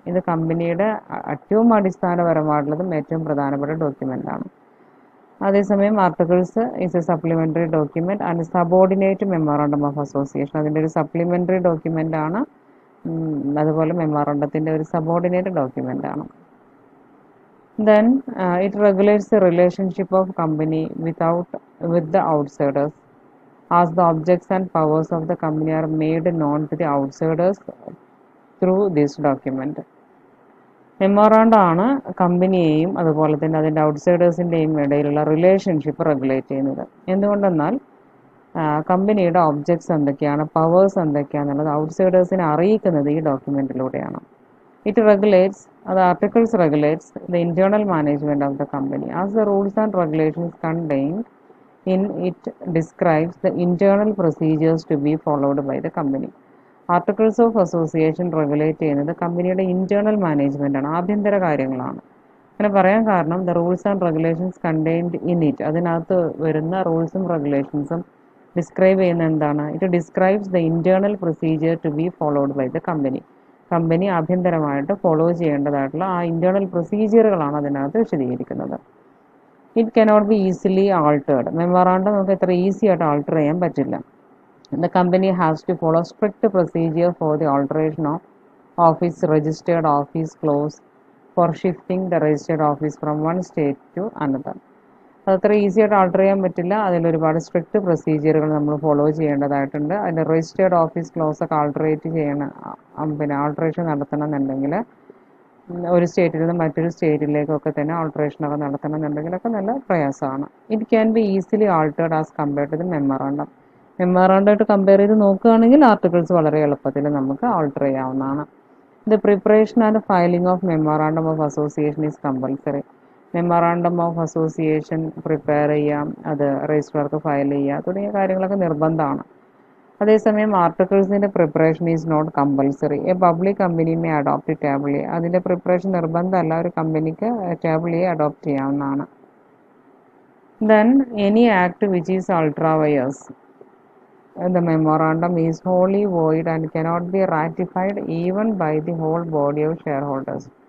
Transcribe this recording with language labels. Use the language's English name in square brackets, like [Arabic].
[Malayalam] ഇത് കമ്പനിയുടെ ഏറ്റവും അടിസ്ഥാനപരമായിട്ടുള്ളതും ഏറ്റവും പ്രധാനപ്പെട്ട ഡോക്യുമെൻ്റാണ്. അതേസമയം [English] Articles is a supplementary document and subordinate memorandum of association. [Malayalam] അതിൻ്റെ ഒരു സപ്ലിമെൻ്ററി ഡോക്യുമെൻ്റ് ആണ്. അതുപോലെ മെമ്മോറാണ്ടത്തിൻ്റെ ഒരു സബോർഡിനേറ്റ് ഡോക്യുമെൻ്റ് ആണ്. [English] Then it regulates the relationship of company with the outsiders, as the objects and powers of the company are made known to the outsiders through this document. [Malayalam] Memorandum ആണ് കമ്പനിയെയും അതുപോലെ തന്നെ അതിൻ്റെ ഔട്ട്സൈഡേഴ്സിൻ്റെയും ഇടയിലുള്ള relationship regulate ചെയ്യുന്നത്. എന്തുകൊണ്ടെന്നാൽ കമ്പനിയുടെ objects എന്തൊക്കെയാണ്, powers എന്തൊക്കെയാണെന്നുള്ളത് ഔട്ട്സൈഡേഴ്സിനെ അറിയിക്കുന്നത് ഈ ഡോക്യുമെൻറ്റിലൂടെയാണ്. [English] It regulates, the articles regulates the internal management of the company, as the rules and regulations contained in it describes the internal procedures to be followed by the company. [Malayalam] Articles of association regulate ചെയ്യുന്നത് കമ്പനിയുടെ internal management ആണ്, ആഭ്യന്തര കാര്യങ്ങളാണ്. അങ്ങനെ പറയാൻ കാരണം [English] the rules and regulations contained in it, [Malayalam] അതിനകത്ത് വരുന്ന റൂൾസും റെഗുലേഷൻസും ഡിസ്ക്രൈബ് ചെയ്യുന്ന എന്താണ്? [English] It describes the internal procedure to be followed by the company. [Malayalam] Company ആഭ്യന്തരമായിട്ട് follow ചെയ്യേണ്ടതായിട്ടുള്ള ആ ഇൻറ്റേർണൽ പ്രൊസീജിയറുകളാണ് അതിനകത്ത് വിശദീകരിക്കുന്നത്. [English] It cannot be easily altered. [Malayalam] Memorandum നമുക്ക് എത്ര ഈസി ആയിട്ട് ആൾട്ടർ ചെയ്യാൻ പറ്റില്ല. [English] The company has to follow strict procedure for the alteration of its registered office clause for shifting the registered office from one state to another. [Malayalam] അതത്ര easy ആയിട്ട് alter ചെയ്യാൻ പറ്റില്ല. അതിലൊരുപാട് സ്ട്രിക്റ്റ് പ്രൊസീജിയറുകൾ നമ്മൾ ഫോളോ ചെയ്യേണ്ടതായിട്ടുണ്ട്. അതിൻ്റെ രജിസ്റ്റേർഡ് ഓഫീസ് ക്ലോസ് ഒക്കെ ആൾട്ടറേറ്റ് ചെയ്യണം, പിന്നെ ആൾട്ടറേഷൻ നടത്തണമെന്നുണ്ടെങ്കിൽ ഒരു സ്റ്റേറ്റിൽ നിന്ന് മറ്റൊരു സ്റ്റേറ്റിലേക്കൊക്കെ തന്നെ ആൾട്ടറേഷനൊക്കെ നടത്തണമെന്നുണ്ടെങ്കിലൊക്കെ നല്ല പ്രയാസമാണ്. [English] It can be easily altered as compared to the memorandum. [Malayalam] മെമ്മോറാണ്ടമായിട്ട് compare ചെയ്ത് നോക്കുകയാണെങ്കിൽ ആർട്ടിക്കിൾസ് വളരെ എളുപ്പത്തിൽ നമുക്ക് ആൾട്ടർ ചെയ്യാവുന്നതാണ്. [English] The preparation and filing of memorandum of association is compulsory. [Malayalam] Memorandum of association prepare ചെയ്യാം, അത് രജിസ്ട്രാർക്ക് ഫയൽ ചെയ്യുക തുടങ്ങിയ കാര്യങ്ങളൊക്കെ നിർബന്ധമാണ്. അതേസമയം ആർട്ടിക്കിൾസിൻ്റെ [English] Preparation is not compulsory. A public company may adopt table A. [Malayalam] അതിൻ്റെ പ്രിപ്പറേഷൻ നിർബന്ധമല്ല, ഒരു കമ്പനിക്ക് ടേബിൾ എ അഡോപ്റ്റ് ചെയ്യാവുന്നതാണ്. [English] Then any act which is ultra vires the memorandum is wholly void and cannot be ratified even by the whole body of shareholders.